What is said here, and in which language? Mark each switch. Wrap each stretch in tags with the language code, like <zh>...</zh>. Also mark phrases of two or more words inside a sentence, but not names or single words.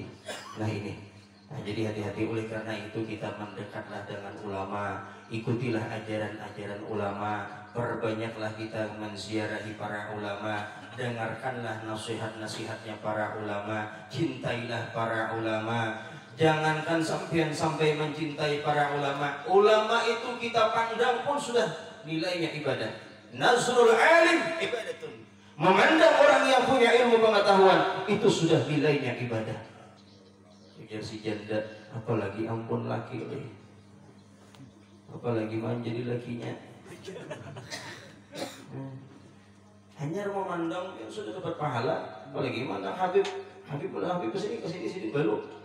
<id>Nah ini, nah jadi hati-hati. Oleh karena itu kita mendekatlah dengan ulama, ikutilah ajaran-ajaran ulama, perbanyaklah kita menziarahi para ulama, dengarkanlah nasihat-nasihatnya para ulama, cintailah para ulama. Jangankan sampai mencintai para ulama. Ulama itu kita pandang pun sudah nilainya ibadah.</id> <ar>نظر العالم عبادة.</ar> <id>Memandang orang yang punya ilmu pengetahuan itu sudah nilainya ibadah. Ujar si janda, apalagi ampun laki, apalagi menjadi lakinya. Hanya memandang yang sudah dapat pahala, apalagi memandang Habib kesini baru.</id>